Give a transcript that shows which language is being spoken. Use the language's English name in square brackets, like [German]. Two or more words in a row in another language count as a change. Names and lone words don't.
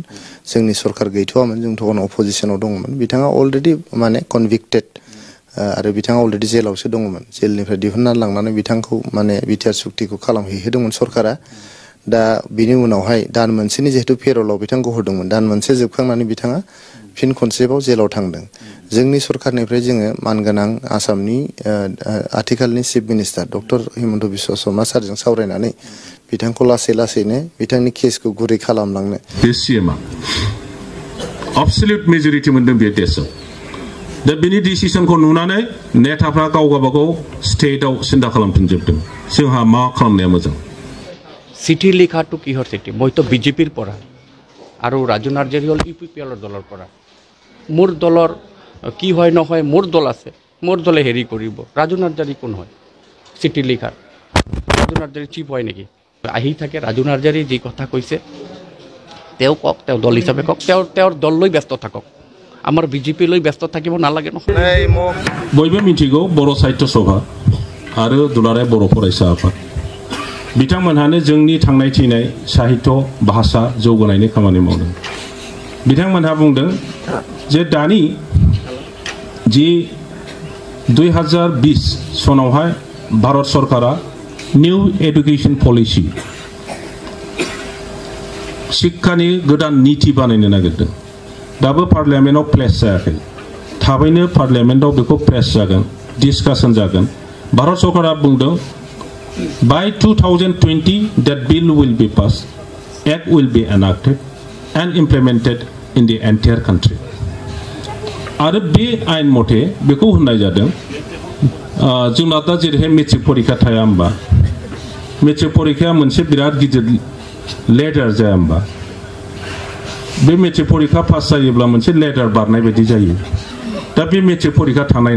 [Bodo] जोंनि सरकार गैथ'वामोन जों तखन अपोजिशनाव दङमोन बिथाङा अलरेडि माने कनभिक्टेड आरो बिथाङा अलरेडि जेलावसो दङमोन जेलनिफ्राय दिहुनना लांनानै बिथांखौ माने बिटिआर सुक्तिखौ खालामहैहोदोंमोन सरकारा दा बिनि उनावहाय दान मोनसेनि जेहेतु पेरलाव बिथांखौ हरदोंमोन दान मोनसे जोबखांनानै बिथाङा फिन खनसेबाव जेलाव थांदों जोंनि सरकारनिफ्राय जोङो मानगोनां आसामनि आथिखालनि चिफ मिनिस्टार डक्टर हिमन्त बिश्व शर्मा सारजों सावरायनानै बिथांखौ लासै लासैनो बिथांनि केसखौ गुरै खालामलांनो बे सीएमआ [English] absolute majority [Bodo] मोनदों बे देशआव दा बिनि डिसिसनखौ नुनानै नेताफ्रा गाव गावबागाव स्टेटआव सिन्था खालामफिनजोबदों जोंहा मा खालामनाया मोजां [Assamese] চিঠি লিখাটো কিহৰ চিঠি মইতো বিজেপিৰ পৰা আৰু ৰাজু নাৰ্জাৰি হ'ল ইউপিপিএলৰ দলৰ পৰা মোৰ দলৰ কি হয় নহয় মোৰ দল আছে মোৰ দলে হেৰি কৰিব ৰাজু নাৰ্জাৰি কোন হয় চিঠি লিখাৰ ৰাজু নাৰ্জাৰি চিফ হয় নেকি আহি থাকে ৰাজু নাৰ্জাৰি যি কথা কৈছে তেওঁ কওক তেওঁ দল হিচাপে কওক তেওঁৰ দল লৈ ব্যস্ত থাকক আমাৰ বিজেপি লৈ ব্যস্ত থাকিব নালাগে নহয় [Bodo] বয়বো মিथिगौ बर' साहित्य सभा आरो दुलाराय बर' फरायसा आफाद बिथांमोनहानो जोंनि थांनाय थैनाय साहित्य भाषा जौगानायनि खामानि मावदों बिथांमोनहा बुंदों जे दानि जि 2020 सनावहाय भारत सरकारा निउ एडुकेशन पलिसि शिक्षानि गोदान नीति बानायनो नागिरदों दाबो पार्लियामेन्टआव प्लेस जायाखै थाबैनो पार्लियामेन्टआव बेखौ प्लेस जागोन डिसकाशन जागोन भारत सरकारा बुंदों [English] by 2020 that bill will be passed act will be enacted and implemented in the entire country [Bodo] आरो बे आइन मथे बेखौ होननाय जादों जोंना दा जेरैहाय मेट्रिक परीक्षा थाया होमबा मेट्रिक परीक्षाया मोनसे बिराद गिदिर लेडार जाया होमबा बे मेट्रिक परीक्षा पास जायोब्ला मोनसे लेडार बारनाय बायदि जायो दा बे मेट्रिक परीक्षा थानायनि